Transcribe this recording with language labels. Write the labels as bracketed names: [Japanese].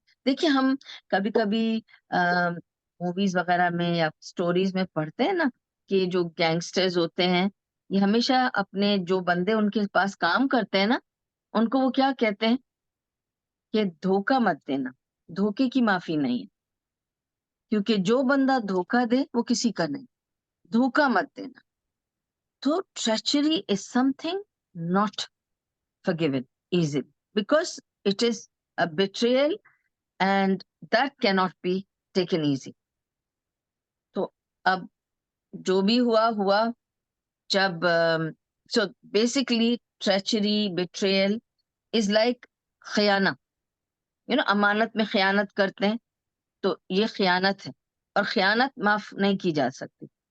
[Urdu] دیکھیے ہم کبھی کبھی موویز وغیرہ میں یا سٹوریز میں پڑھتے ہیں نا کہ جو گینگسٹرز ہوتے ہیں یہ ہمیشہ اپنے جو بندے ان کے پاس کام کرتے ہیں نا ان کو وہ کیا کہتے ہیں کہ دھوکہ مت دینا، دھوکے کی معافی نہیں ہے، کیونکہ جو بندہ دھوکہ دے وہ کسی کا نہیں. دھوکہ مت دینا. [English] تو treachery is something not forgiven easily because it is a betrayal and that cannot be taken easy. [Urdu] تو اب جو بھی ہوا جب [English] so basically treachery betrayal is like [Urdu] خیانہ، امانت میں خیانت کرتے ہیں تو یہ خیانت ہے اور خیانت معاف نہیں کی جا سکتی.